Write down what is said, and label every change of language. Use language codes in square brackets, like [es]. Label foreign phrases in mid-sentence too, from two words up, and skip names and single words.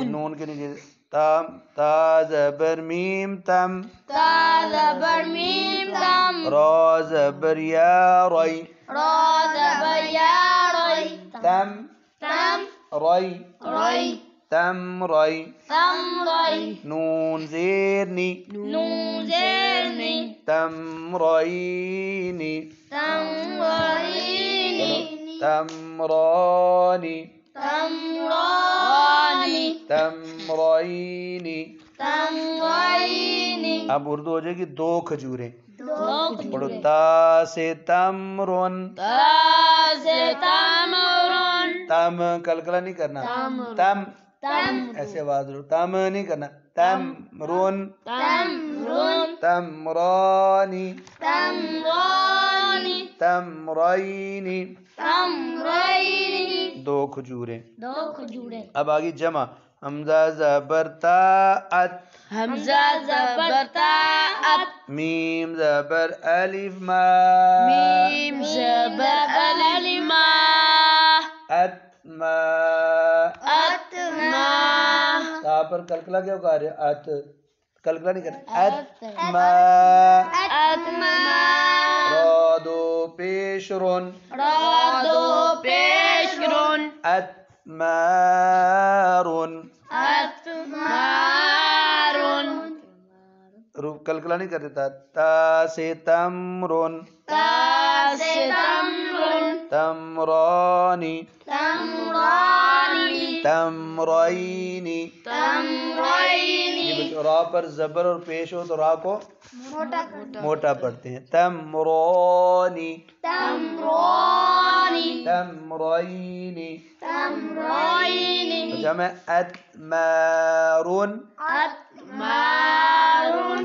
[ur] نون کے نیچے تا زبر میم تم. تا زبر میم تم. را زبر یا ری. را زبر یا ری. تم تم. ری. ری. تم ری. تم ری. نون زیر نی. نون زیر نی. تمرینی. تمرینی. تمرانی. تمرانی. تمرینی. تمرینی. اب اردو ہو جائے گی 2 کھجوریں. دو. پڑھو. تا سے تمرن. تا سے تمرن. تم کلکلا نہیں کرنا. تم تم. ایسے آواز لو. تم نہیں کرنا. تمرن. تمرن. تمرانی. تمرانی. تمرینی. تمرینی. 2 کھجوریں. دو کھجوریں. اب آگے جمع. حمزہ زبر تا ات. حمزہ زبر تا ات. میم زبر الف ما. میم زبر الف ما. ات ما. ات ما. تا پر کلکلا کیوں کہہ رہے ات؟ کلکلا نہیں کرنا. أتمار را دو پیش رون. رادو بشر اتمار. أتمار کلکلا نہیں کر دیتا. تا سے تمرن. تاس تمر تمرانی. تمران تمرین. تمرين یہ بچوں را پر زبر اور پیش ہو تو را کو موٹا پڑھتے ہیں. تمرانی. تمران تمرین. تمرين جمع اتمارن. أتمار